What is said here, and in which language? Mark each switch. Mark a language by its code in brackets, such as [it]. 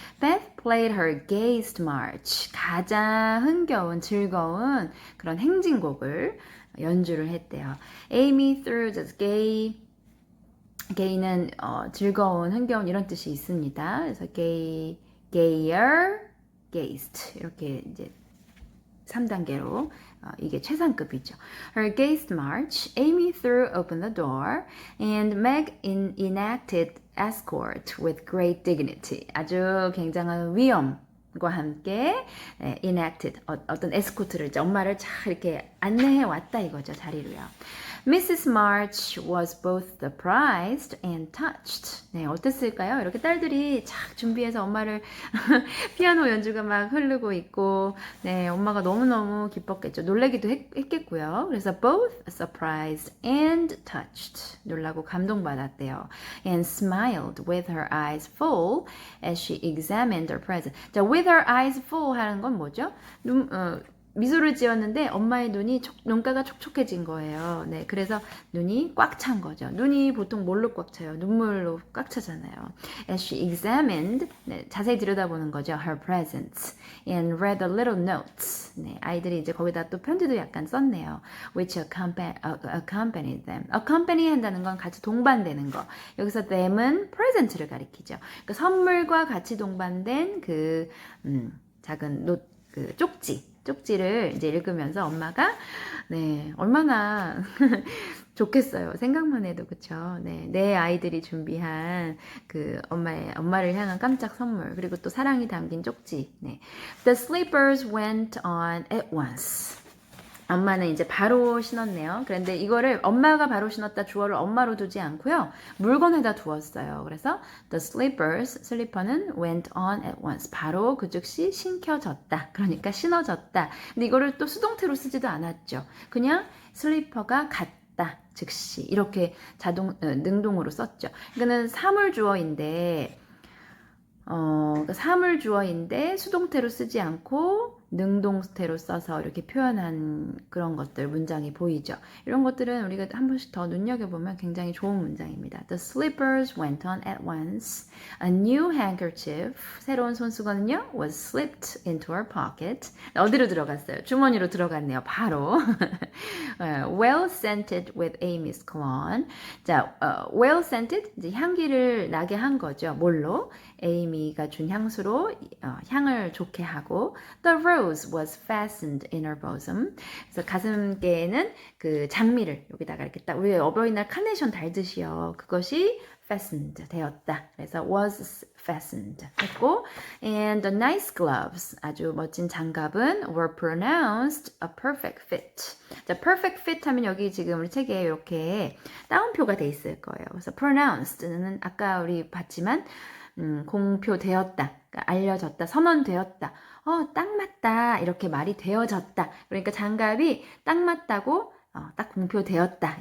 [en] Beth played her gayest march. [ko] 가장 흥겨운, 즐거운 그런 행진곡을 연주를 했대요. [en] Amy threw the gay [ko] 는 즐거운, 흥겨운 이런 뜻이 있습니다. 그래서 gayer, gayest 이렇게 이제 3단계로 이게 최상급이죠. [en] Her gayest march, Amy threw open the door, and Meg enacted escort with great dignity. [ko] 아주 굉장한 위엄과 함께 enacted 어떤 에스코트를 이제 엄마를 잘 이렇게 안내해 왔다 이거죠. 자리로요. Mrs. [en] March was both surprised and touched. [ko] 네, 어땠을까요? 이렇게 딸들이 착 준비해서 엄마를 피아노 연주가 막 흐르고 있고, 네, 엄마가 너무너무 기뻤겠죠. 놀라기도 했겠고요. [en] 그래서 both surprised and touched. [ko] 놀라고 감동받았대요. [en] And smiled with her eyes full as she examined her present. [ko] 자, [en] with her eyes full [ko] 하는 건 뭐죠? 미소를 지었는데 엄마의 눈가가 촉촉해진 거예요. 네, 그래서 눈이 꽉 찬 거죠. 눈이 보통 뭘로 꽉 차요? 눈물로 꽉 차잖아요. [en] As she examined, [ko] 네, 자세히 들여다보는 거죠. [en] Her presents and read the little notes. [ko] 네, 아이들이 이제 거기다 또 편지도 약간 썼네요. [en] Which accompanied them. [ko] Accompany 한다는 건 같이 동반되는 거. 여기서 them은 present를 가리키죠. 그러니까 선물과 같이 동반된 그 작은 쪽지를 이제 읽으면서 엄마가 네 얼마나 좋겠어요. 생각만 해도 그쵸. 네, 내 아이들이 준비한 그 엄마를 향한 깜짝 선물 그리고 또 사랑이 담긴 쪽지. 네. [en] The slippers went on at once. [ko] 엄마는 이제 바로 신었네요. 그런데 이거를 엄마가 바로 신었다 주어를 엄마로 두지 않고요. 물건에다 두었어요. [en] 그래서 the slippers, 슬리퍼는 went on at once. [ko] 바로 그 즉시 신겨졌다. 그러니까 신어졌다. 근데 이거를 또 수동태로 쓰지도 않았죠. 그냥 슬리퍼가 갔다. 즉시 이렇게 능동으로 썼죠. 이거는 사물주어인데 사물주어인데 수동태로 쓰지 않고 능동태로 써서 이렇게 표현한 그런 것들 문장이 보이죠. 이런 것들은 우리가 한 번씩 더 눈여겨보면 굉장히 좋은 문장입니다. [en] The slippers went on at once. A new handkerchief, [ko] 새로운 손수건은요, [en] was slipped into her pocket. [ko] 어디로 들어갔어요? 주머니로 들어갔네요. 바로. [en] Well scented with Amy's cologne. [ko] 자, well scented, 이제 향기를 나게 한 거죠. 뭘로? 에이미가 준 향수로 향을 좋게 하고 [en] The rose was fastened in her bosom. [ko] 그래서 가슴께에는 그 장미를 여기다가 이렇게 딱 우리 어버이날 카네이션 달듯이요. 그것이 fastened 되었다. [en] 그래서 was fastened 했고 and the nice gloves [ko] 아주 멋진 장갑은 [en] were pronounced a perfect fit. [ko] 자, perfect fit 하면 여기 지금 우리 책에 이렇게 따옴표가 돼 있을 거예요. 그래서 pronounced는 아까 우리 봤지만 공표되었다. 그러니까 알려졌다, 선언되었다. 딱 맞다. 이렇게 말이 되어졌다. 그러니까 장갑이 딱 맞다고 딱 공표되었다.